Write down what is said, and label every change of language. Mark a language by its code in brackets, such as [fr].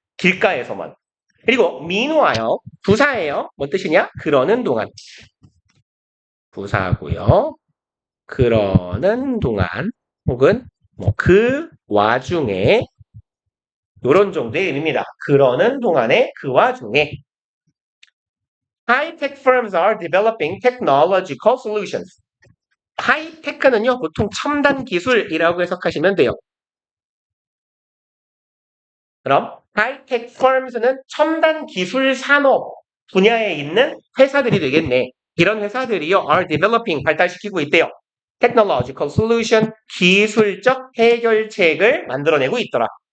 [ko] 길가에서만. 그리고 meanwhile 부사예요. 뭔 뜻이냐? 그러는 동안. 부사고요. 그러는 동안 혹은 뭐 그 와중에 요런 정도의 의미입니다. 그러는 동안에 그 와중에 [en] High-tech firms are developing technological solutions. [ko] 하이테크는요, 보통 첨단 기술이라고 해석하시면 돼요. 그럼 하이테크 firms는 첨단 기술 산업 분야에 있는 회사들이 되겠네. 이런 회사들이요, [en] are developing, [ko] 발달시키고 있대요. [en] technological solution, [ko] 기술적 해결책을 만들어내고 있더라.